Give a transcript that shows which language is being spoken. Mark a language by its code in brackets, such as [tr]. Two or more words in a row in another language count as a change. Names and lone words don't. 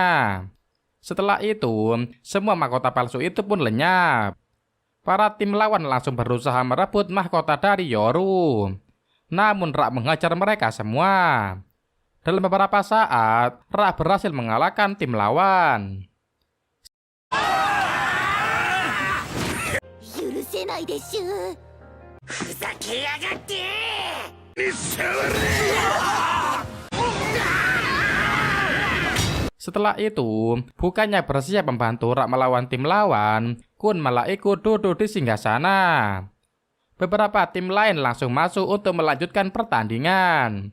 [id] Setelah itu, semua mahkota palsu itu pun lenyap. Para tim lawan langsung berusaha merebut mahkota dari Yoru. Namun Ra menghajar mereka semua. Dalam beberapa saat, Ra berhasil mengalahkan tim lawan. [ja] 許せないでしゅ。ふざけやがって。 [id] Setelah itu, bukannya bersiap membantu Ra melawan tim lawan, Kun malah ikut duduk di singgasana. Beberapa tim lain langsung masuk untuk melanjutkan pertandingan.